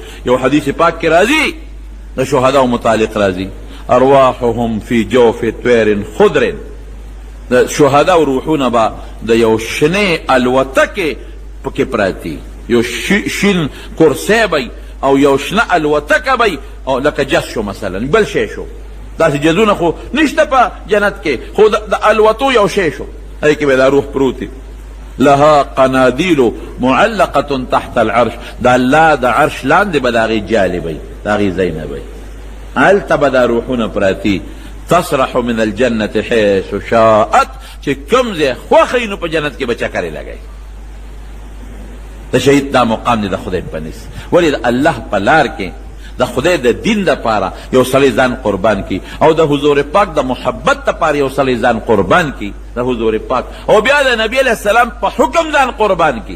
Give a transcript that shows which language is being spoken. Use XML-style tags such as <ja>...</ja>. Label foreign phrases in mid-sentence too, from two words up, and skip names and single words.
<ps>یو حدیث پاک کې راځي د شهداو متعلق راځي</ps> <ar>ارواحهم فی جوف طیر خضر،</ar> <ps>د شهداو روحونه به د یو شنې الوتکې پکې پراتی، یو شین کرسی بی او یو شنه الوتکه بی، او لکه جس شو مثلا بل شی شو، داسې جزونه خو نشته په جنت کې، خو د الوتو یو شی شو، هغې کې به دا روح پروت.</ps> <ar>لها قنادیل معلقه تحت العرش،</ar> <ps>د الله د عرش لاندې به د هغې جالې بی، د هغې ځای نه بی، هلته به دا روحونه پراتی.</ps> <ar>تصرح من الجنة حيث شاءت،</ar> <ps>چې کوم ځای خوښوي نو په جنت کې به چکرې لګوي. د شهید دا مقام دی د خدای په نس. ولې د الله په لار کې د خدای د دین دپاره یو سړی ځان قربان کی، او د حضور پاک د محبت دپاره یو سړی ځان قربان کی د حضور پاک، او بیا د نبی علیه السلام په حکم ځان قربان کی.</ps>